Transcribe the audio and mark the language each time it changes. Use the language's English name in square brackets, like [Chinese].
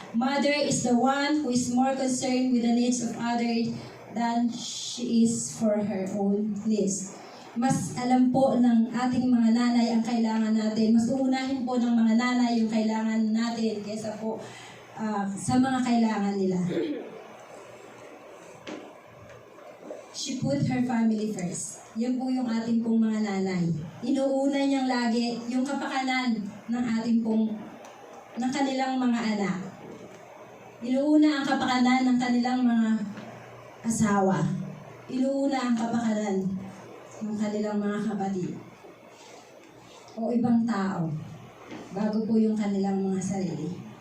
[English] Mother is the one who is more concerned with the needs of others than she is for her own needs. [Filipino] Mas alam po ng ating mga nanay ang kailangan natin. Mas uunahin po ng mga nanay yung kailangan natin kaysa po sa mga kailangan nila. [English] She put her family first. [Filipino] Yan po yung ating pong mga nanay. Inuuna niyang lagi yung kapakanan ng ating pong, ng kanilang mga anak. Inuuna ang kapakanan ng kanilang mga asawa. Inuuna ang kapakanan ng kanilang mga kapatid o ibang tao bago po yung kanilang mga sarili.